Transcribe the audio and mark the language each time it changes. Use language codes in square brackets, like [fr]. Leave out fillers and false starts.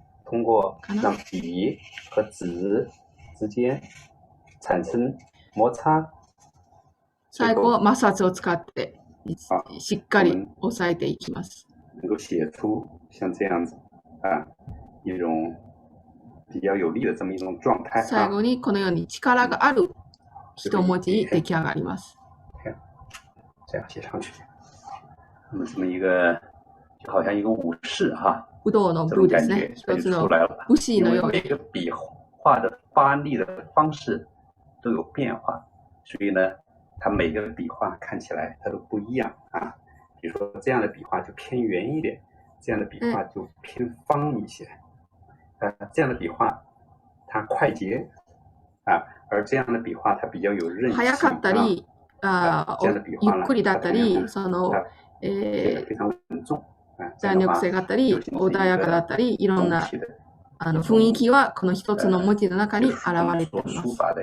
[zh] 通过让笔和纸之间产生摩擦。 [ja] 最後は摩擦を使ってしっかり押さえていきます。 [zh] 能够写出像这样子一种比较有力的这么一种状态。 [ja] 最後にこのように力がある一文字出来上がります。 [zh] 这样写上去，那么这么一个就好像一个武士哈。 [ja] 武道の武ですね。一つの武士のように。 [zh] 每个笔画的发力的方式都有变化，所以呢，它每个笔画看起来它都不一样啊。比如说这样的笔画就偏圆一点，这样的笔画就偏方一些。这样的笔画它快捷而这样的笔画它比较有韧性。 [ja] 早かったり、ゆっくりだったり、その [zh] 非常稳重。 [ja] 弾力性があったり、穏やかだったり、いろんな雰囲気はこの一つの文字の中に現れています。